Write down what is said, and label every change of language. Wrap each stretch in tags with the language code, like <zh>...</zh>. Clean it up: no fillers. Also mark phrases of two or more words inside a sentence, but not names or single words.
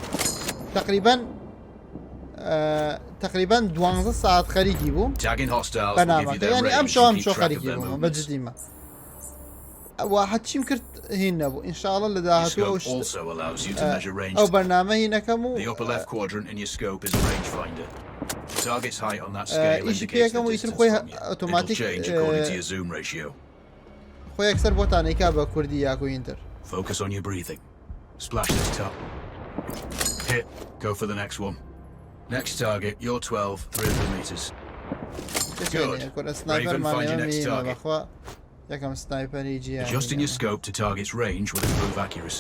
<ckb>تقریبا 12 ساعت خەریکی بووم بەرنامەکە یعنی ئەم شۆ خەریکی بووم بەجددیمە حچیم کرد هین نەبوو ئینشاءڵڵە لە داهاتوو ئەو بەرنامە هینەکەم و ئیشی پێەکەم و ئیتر خۆی ئۆتۆماتیک خۆی یەکسەر بۆتانێکا بە کوردی یاکو ئینتر</ckb> <en>Focus on your breathing. Splash this top. Hit. Go for the next one. Next target, you're 12, 300 meters. Good. Raven, find your next target. Adjusting your scope to target's range will improve accuracy.</en>